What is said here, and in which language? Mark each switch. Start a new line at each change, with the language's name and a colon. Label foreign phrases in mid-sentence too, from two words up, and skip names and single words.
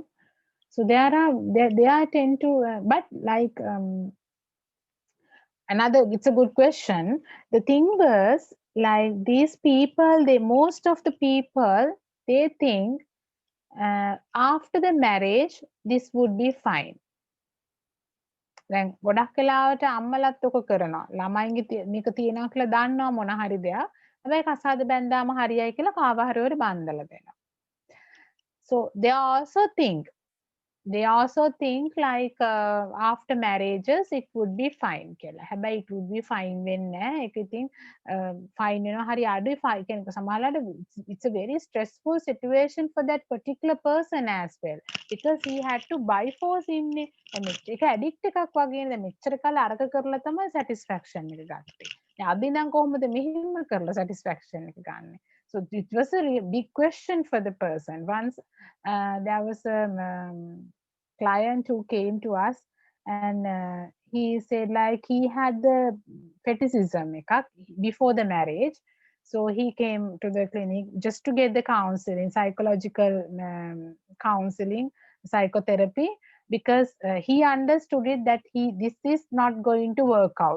English: So they tend to, but like it's a good question. The thing was, like these people, most of the people, they think after the marriage, this would be fine.
Sinhala: දැන් ගොඩක් වෙලාවට අම්මලත් ඔක කරනවා. ළමයින්ගේ මේක තියනවා කියලා දන්නවා මොන හරි දෙයක්. හැබැයි කසාද බැන්දාම හරියයි කියලා කාව හරි හරි බන්දලා දෙනවා.
English: So they also think like after marriages it would be fine කියලා. හැබැයි it would be fine
Sinhala: වෙන්නේ නැහැ. ඒක ඉතින්
English: fine
Sinhala: වෙනවා හරි අඩුයි
English: fine
Sinhala: කෙනෙක් සමහරවිට
English: it's a very stressful situation for that particular person as well because he had to by force ඉන්නේ.
Sinhala: ඒක addict එකක් වගේනේ. දැන් මෙච්චර කාලේ අරක කරලා තමයි satisfaction එක ගත්තේ. දැන් අද ඉඳන් කොහොමද මෙහෙම කරලා satisfaction එක ගන්නෙ?
English: So it was a big question for the person. Once there was a client who came to us and he said like he had the fetishism before the marriage. So he came to the clinic just to get the counseling, psychological counseling, psychotherapy, because he understood it that this is not going to work out.